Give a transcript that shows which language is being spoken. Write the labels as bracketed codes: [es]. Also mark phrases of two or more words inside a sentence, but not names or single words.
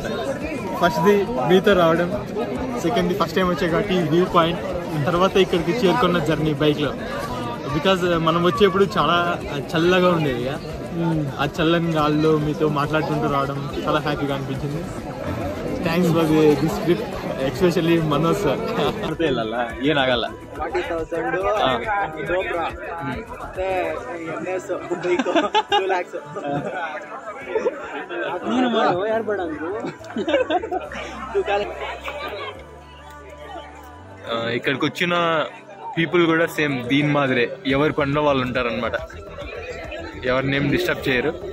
[te] ఫస్ట్ది మీతో రావడం, సెకండ్ది [en] first time [te] వచ్చే కాబట్టి [en] view point, [te] తర్వాత ఇక్కడికి చేరుకున్న జర్నీ బైక్లో. బికాజ్ మనం వచ్చేప్పుడు చాలా చల్లగా ఉండేది, ఆ చల్లని గాల్లో మీతో మాట్లాడుకుంటూ రావడం చాలా హ్యాపీగా అనిపించింది. [en] Thanks for this trip, especially Manoj sir. [kn] వెళ్ళాలా ಏನಾಗಲ್ಲ 40,000 GoPro ಮತ್ತೆ NS ಬೈಕ್ 2 lakhs ನೀನು ಮಾಡು, ಯಾರು ಬೇಡ ಅಂದ್ರು. [te] ఇక్కడికి వచ్చిన పీపుల్ కూడా సేమ్ దీని మాదిరే, ఎవరి పనిలో వాళ్ళు ఉంటారనమాట, ఎవరినేం డిస్టర్బ్ చేయరు.